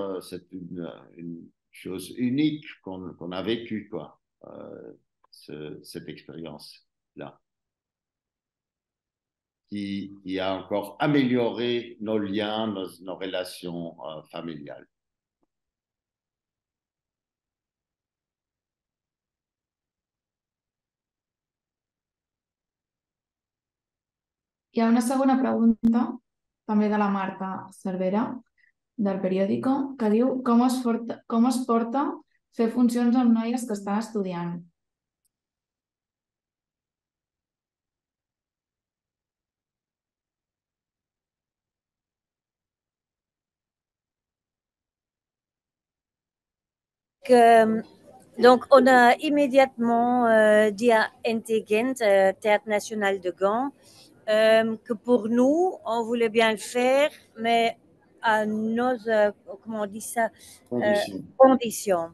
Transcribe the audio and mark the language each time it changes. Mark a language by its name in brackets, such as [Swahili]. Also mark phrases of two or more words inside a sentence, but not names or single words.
[French] C'est une chose unique qu'on a vécue, quoi, cette expérience-là, qui a encore amélioré nos liens, nos relations familiales. [Catalan] Hi ha una segona pregunta, també de la Marta Cervera, del periòdico, que diu com es porta fer funcions amb noies que estan estudiant. [French] Donc, on a immédiatement dit à Intelligent, Théâtre National de Gand, que pour nous, on voulait bien le faire, mais à nos, comment on dit ça, conditions.